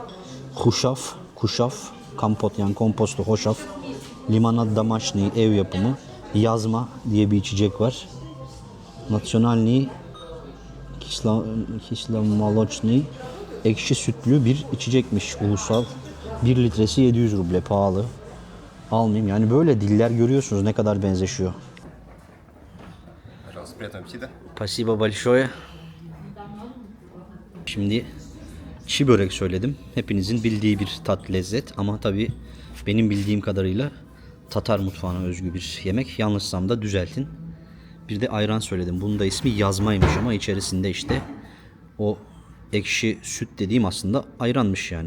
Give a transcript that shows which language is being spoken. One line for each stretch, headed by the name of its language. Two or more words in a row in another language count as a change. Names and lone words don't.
Turkish: Huşaf, kuşaf, kampot yani komposto, hoşaf,
Russian: лимонад домашний
Turkish: ev yapımı, yazma diye bir içecek var.
Russian: национальный кисломолочный
Turkish: ekşi sütlü bir içecekmiş ulusal. 1 litresi 700 ruble pahalı. Almayayım yani böyle diller görüyorsunuz ne kadar benzeşiyor.
Russian: Пожалуйста, приятного аппетита. Спасибо большое.
Turkish: Şimdi çi börek söyledim. Hepinizin bildiği bir tat, lezzet ama tabii benim bildiğim kadarıyla Tatar mutfağına özgü bir yemek. Yanlışsam da düzeltin. Bir de ayran söyledim. Bunun da ismi yazmaymış ama içerisinde işte o ekşi süt dediğim aslında ayranmış yani.